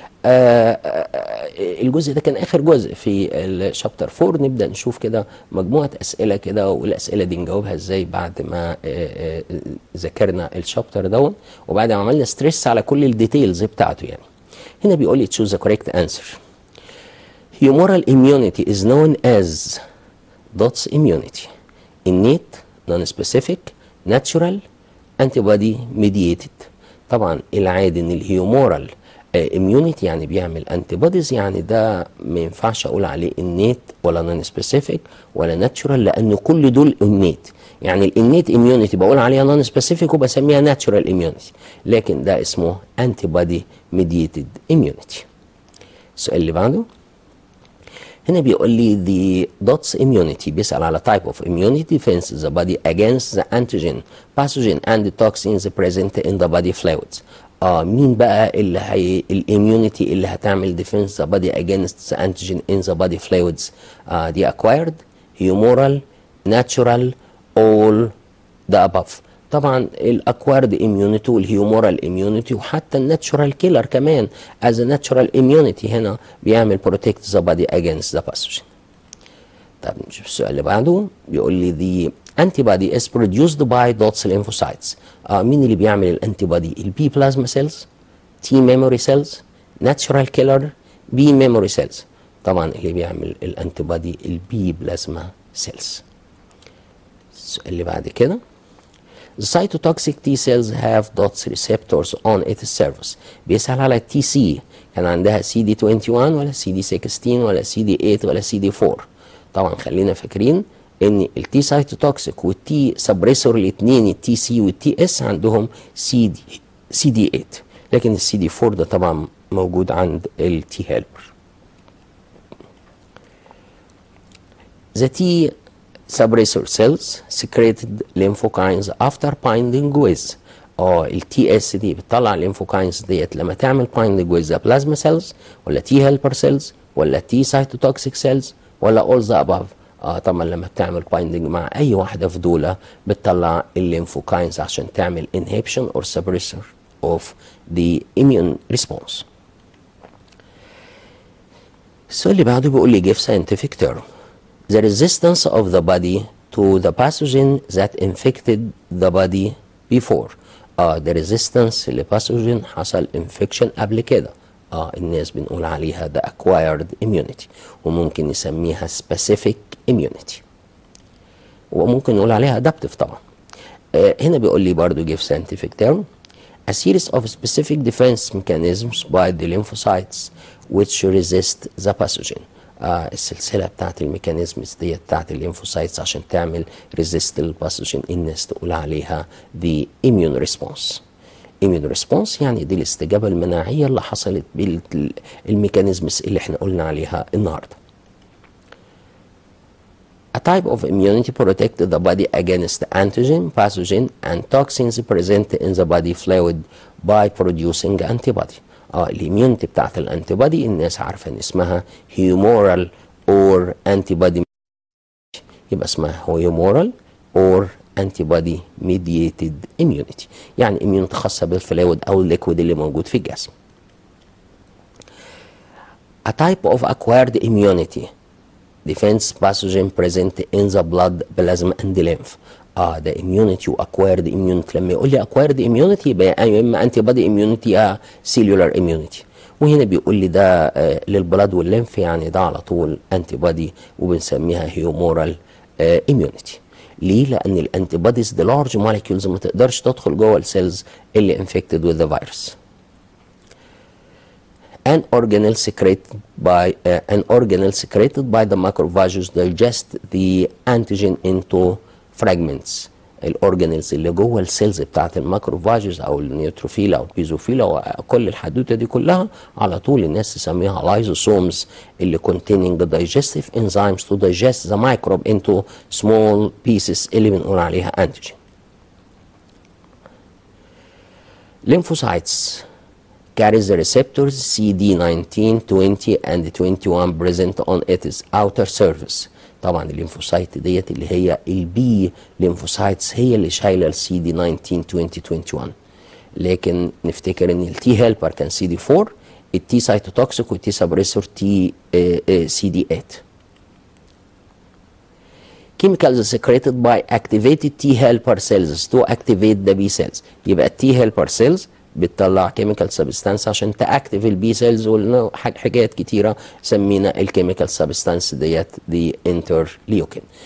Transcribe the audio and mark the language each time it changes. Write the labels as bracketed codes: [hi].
[ar] الجزء ده كان اخر جزء في الشابتر 4. نبدا نشوف كده مجموعه اسئله كده، والاسئله دي نجاوبها ازاي بعد ما ذاكرنا الشابتر دون وبعد ما عملنا ستريس على كل الديتيلز بتاعته. يعني هنا بيقول لي [en] choose the correct answer. Humoral immunity is known as dots immunity. innate non-specific natural antibody mediated. [ar] طبعا العادي ان الهيومورال immunity يعني بيعمل antibodies، يعني ده ما ينفعش اقول عليه innate ولا non-specific ولا natural، لان كل دول innate. يعني الانيت immunity بقول عليها non-specific وبسميها natural immunity، لكن ده اسمه antibody mediated immunity. السؤال اللي بعده هنا بيقول لي [en] the dots immunity، [ar] بيسأل على [en] type of immunity defense the body against the antigen pathogen and the toxins present in the body fluids. [ar] مين بقى اللي الاميونيتي اللي هتعمل [en] defense the body against the antigen in the body fluids؟ دي acquired humoral natural all the above. [ar] طبعا الاكوارد اميونيتي والهيومورال اميونيتي وحتى الناتشورال كيلر كمان [en] as a natural immunity [ar] هنا بيعمل [en] protect the body against the pathogen. [ar] طب نشوف السؤال اللي بعده بيقول لي [en] the antibody is produced by dots lymphocytes. [ar] مين اللي بيعمل الانتي بودي؟ البي بلازما سيلز، تي ميموري سيلز، ناتشورال كيلر، بي ميموري سيلز. طبعا اللي بيعمل الانتي بودي البي بلازما سيلز. السؤال اللي بعد كده [en] The cytotoxic T cells have dots receptors on its surface. [ar] بيسأل على التي سي، كان عندها CD21 ولا CD16 ولا CD8 ولا CD4. طبعا خلينا فاكرين ان التي سايتوتوكسيك والتي سبريسور الاثنين التي سي والتي اس عندهم سي دي 8، لكن السي دي 4 ده طبعا موجود عند التي هيلبر. [en] The T suppressor cells secreted lymphokines after binding with [ar] التي اس دي بتطلع الليمفوكاينز ديت لما تعمل binding [en] with the plasma cells ولا T helper cells ولا T cytotoxic cells ولا all the above. [ar] طبعا لما بتعمل بايندنج مع اي واحده في دول بتطلع الليمفوكاينز عشان تعمل [en] inhibition or suppressor of the immune response. [ar] السؤال اللي بعده بيقول لي [en] give scientific term the resistance of the body to the pathogen that infected the body before. the resistance [ar] لباثوجين حصل infection قبل كده. الناس بنقول عليها [en] the acquired immunity، [ar] وممكن نسميها specific immunity، وممكن نقول عليها adaptive طبعا. هنا بيقول لي برضو [en] give scientific term a series of specific defense mechanisms by the lymphocytes which resist the pathogen. [ar] السلسلة بتاعت الميكانيزمز ديت بتاعت الليمفوسايتس عشان تعمل resist الباثوجين، الناس تقول عليها [en] the immune response. [ar] immune response يعني دي الاستجابة المناعية اللي حصلت بالميكانيزمز اللي احنا قلنا عليها النهاردة. [en] A type of immunity protects the body against antigen, pathogen and toxins present in the body fluid by producing antibody. [ar] الاميونيتي بتاعت الانتيبادي الناس عارفة ان اسمها humoral or antibody، يبقى اسمها [en] humoral or antibody mediated immunity، [ar] يعني immunity خاصة بالفلويد او الليكويد اللي موجود في الجسم. [en] A type of acquired immunity defense pathogen present in the blood, plasma and lymph. ده immunity و acquired immunity. [ar] لما يقول لي acquired immunity يبقى يا اما antibody immunity يا cellular immunity، وهنا بيقول لي ده للبلاد والليمف، يعني ده على طول antibody وبنسميها humoral immunity. ليه؟ لأن الانتيبوديز دي لارج موليكيولز ما تقدرش تدخل جوه السيلز اللي [en] infected with the virus. An organelle secreted by the macrophages digest the antigen into fragments. [ar] الاورجانيلز اللي جوه السيلز بتاعت الماكروفاجز او النيوتروفيلا او البيزوفيلا وكل الحدوته دي كلها على طول الناس تسميها لايزوسومز اللي [en] containing the digestive enzymes to digest the microbe into small pieces [ar] اللي بنقول عليها antigen. [en] Lymphocytes carries the receptors CD19, 20 and 21 present on its outer surface. [ar] طبعا الليمفوسايت ديت اللي هي البي ليمفوسايتس هي اللي شايله السي دي 19 20 21، لكن نفتكر ان التي هيلبر كان سي دي 4، التي سايتوتوكسيك والتي سبريسور تي سي دي 8. [en] Chemicals secreted by activated T helper cells to activate the B cells. [ar] يبقى التي [en] helper cells [ar] بتطلع كيميكال سبستانس عشان تاكتيف البي سيلز، وحاجات كتيره سمينا الكيميكال سبستانس ديت دي انترليوكين.